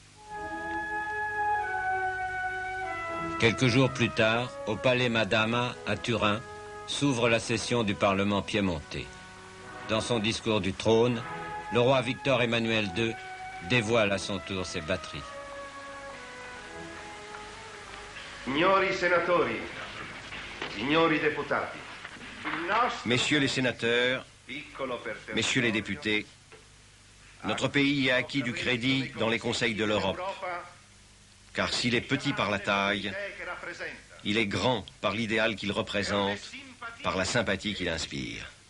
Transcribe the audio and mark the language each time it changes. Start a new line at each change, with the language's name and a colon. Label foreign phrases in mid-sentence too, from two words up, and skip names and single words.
French: Quelques jours plus tard, au palais Madama, à Turin, s'ouvre la session du Parlement piémontais. Dans son discours du trône, le roi Victor Emmanuel II dévoile à son tour ses batteries.
Italian: Signori senatori, signori deputati,
French: Messieurs les sénateurs, messieurs les députés, notre pays a acquis du crédit dans les conseils de l'Europe. Car s'il est petit par la taille, il est grand par l'idéal qu'il représente, par la sympathie qu'il inspire.